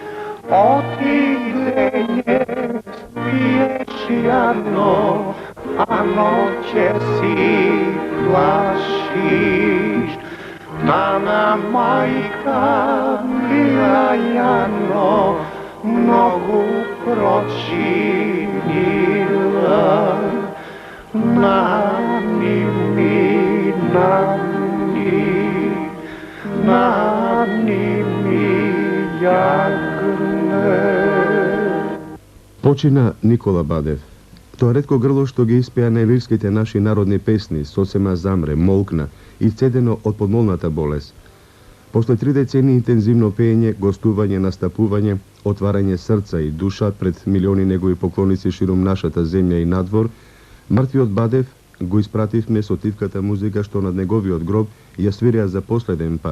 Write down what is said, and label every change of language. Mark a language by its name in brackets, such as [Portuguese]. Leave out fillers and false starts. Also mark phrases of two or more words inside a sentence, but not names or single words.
[Macedonian] отидење спиеш јадно, а ноќе си плашиш. Мама мајка била јадно, многу прочинила. Нани ми, нани ми јагне. Почина Никола Бадев. Тоа ретко грло што ги испеа најлирските наши народни песни, сосема замре, молкна, исцедено од подмолната болест. После 3 децении интензивно пеење, гостување, настапување, отварање срца и душа пред милиони негови поклоници ширум нашата земја и надвор, мртвиот Бадев го испративме со тивката музика што над неговиот гроб ја свирија за последен пат.